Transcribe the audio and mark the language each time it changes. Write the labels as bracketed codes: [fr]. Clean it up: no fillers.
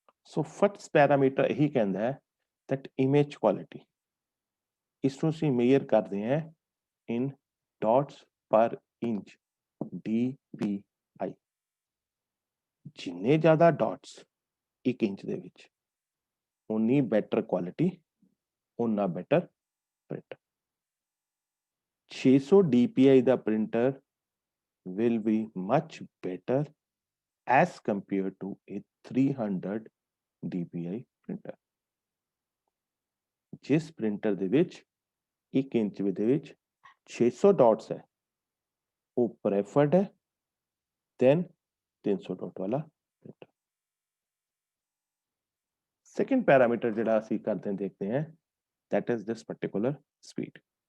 [pa] So first parameter ਇਹੀ ਕਹਿੰਦਾ ਹੈ [en] that image quality, [pa] ਇਸ ਨੂੰ ਅਸੀਂ ਮੇਜ਼ਰ ਕਰਦੇ ਹਾਂ [en] in dots per inch, DPI। [pa] ਜਿੰਨੇ ਜ਼ਿਆਦਾ ਡਾਟਸ ਇੱਕ ਇੰਚ ਦੇ ਵਿੱਚ, ਉਨੀ ਬੈਟਰ ਕੁਆਲਿਟੀ, ਉਨਾ better printer. [en] 600 DPI [pa] ਦਾ printer [en] will be much better as compared to a 300 DPI printer. [pa] ਜਿਸ ਪ੍ਰਿੰਟਰ ਦੇ ਵਿੱਚ 1 ਇੰਚ ਦੇ ਵਿੱਚ 600 ਡਾਟਸ ਹੈ, ਉਹ ਪ੍ਰੈਫਰਡ ਹੈ ਦੈਨ 300 ਡਾਟ ਵਾਲਾ ਪ੍ਰਿੰਟਰ। ਸੈਕੰਡ ਪੈਰਾਮੀਟਰ ਜਿਹੜਾ ਅਸੀਂ ਕਰਦੇ ਦੇਖਦੇ ਹਾਂ, [en] that is this particular speed।